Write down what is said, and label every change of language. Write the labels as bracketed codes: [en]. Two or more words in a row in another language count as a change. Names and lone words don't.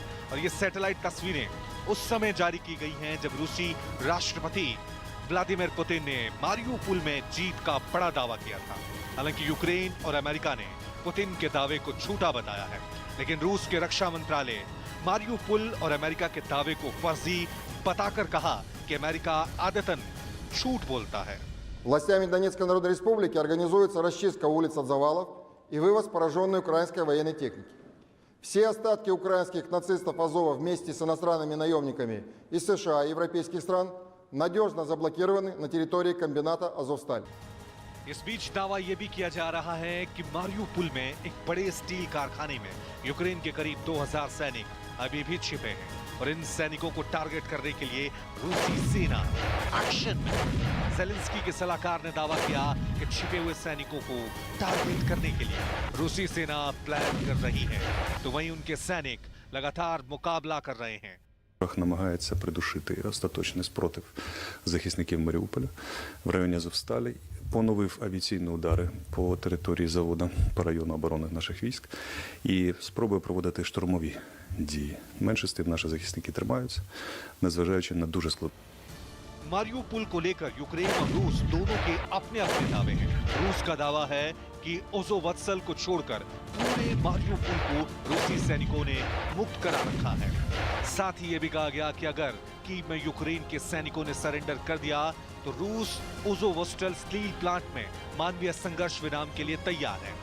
[hi] और ये सैटेलाइट तस्वीरें उस समय जारी की गई हैं जब रूसी राष्ट्रपति व्लादिमीर पुतिन ने मारियुपोल में जीत का बड़ा दावा किया था। हालांकि यूक्रेन और अमेरिका ने पुतिन के दावे को झूठा बताया है, लेकिन रूस के रक्षा मंत्रालय मारियुपोल और अमेरिका के दावे को फर्जी बताकर कहा कि अमेरिका आदतन झूठ बोलता है। [ru] Властями Донецкой Народной Республики организуется расчистка улиц от завалов и вывоз пораженной украинской военной техники. Все остатки украинских нацистов Азова вместе с иностранными наемниками из США и европейских стран надежно заблокированы на территории комбината «Азовсталь». [hi] इस बीच दावा यह भी किया जा रहा है कि मारियुपोल में एक बड़े स्टील कारखाने में यूक्रेन के करीब 2000 सैनिक अभी भी छिपे हैं और इन सैनिकों को टारगेट करने के लिए रूसी सेना एक्शन में। ज़ेलेंस्की के सलाहकार ने दावा किया कि छिपे हुए सैनिकों को टारगेट करने के लिए रूसी सेना प्लान कर रही है, तो वहीं उनके सैनिक लगातार मुकाबला कर रहे हैं। [uk] Намагається придушити остаточний спротив захисників Маріуполя в районі Азовсталі, поновив авіаційні удари по території заводу, по району оборони наших військ і спробує проводити штурмові дії. Менше з тим наші захисники тримаються, незважаючи на дуже складну. [hi] मारियुपोल को लेकर यूक्रेन और रूस दोनों के अपने अपने दावे हैं। रूस का दावा है कि ओज़ोवत्सल को छोड़कर पूरे मारियुपोल को रूसी सैनिकों ने मुक्त करा रखा है। साथ ही ये भी कहा गया कि अगर कीव में यूक्रेन के सैनिकों ने सरेंडर कर दिया तो रूस ओज़ोवोस्टल स्टील प्लांट में मानवीय संघर्ष विराम के लिए तैयार है।